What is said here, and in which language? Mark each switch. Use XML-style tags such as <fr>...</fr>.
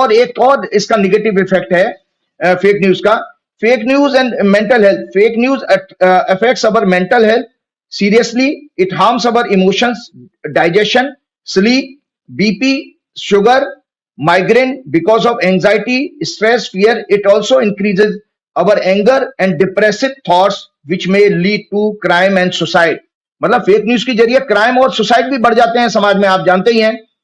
<hi>और एक और इसका निगेटिव इफेक्ट है फेक न्यूज का।</hi> <en>Fake news and mental health. Fake news affects our mental health seriously. It harms our emotions, digestion, sleep, BP, sugar, migraine because of anxiety, stress, fear. It also increases our anger and depressive thoughts which may lead to crime and suicide.</en> <hi>मतलब fake news के जरिए crime और suicide भी बढ़ जाते हैं समाज में, आप जानते ही हैं।</hi>